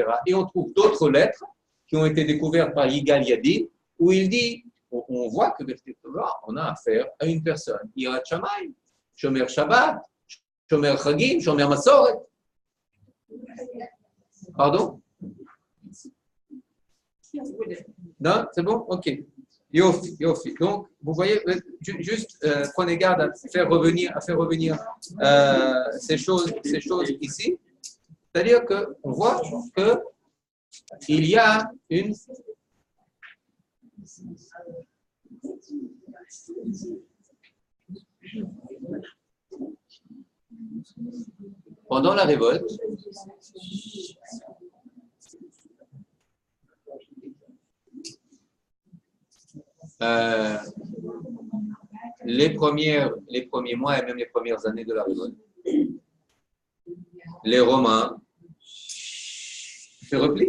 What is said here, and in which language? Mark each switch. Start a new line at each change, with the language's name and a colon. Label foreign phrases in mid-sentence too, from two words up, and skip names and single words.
French: Et on trouve d'autres lettres qui ont été découvertes par Yigal Yadin, où il dit, on voit que on a affaire à une personne,
Hebrew: יראת שמים שומר שבת שומר חגים שומר מסורת.
French: Pardon? Non, c'est bon? Ok.
Hebrew: יופי יופי.
French: Donc, vous voyez, juste prenez garde à faire revenir ces choses ici. C'est-à-dire qu'on voit qu'il y a une pendant la révolte, les premiers mois et même les premières années de la révolte, les Romains se replient.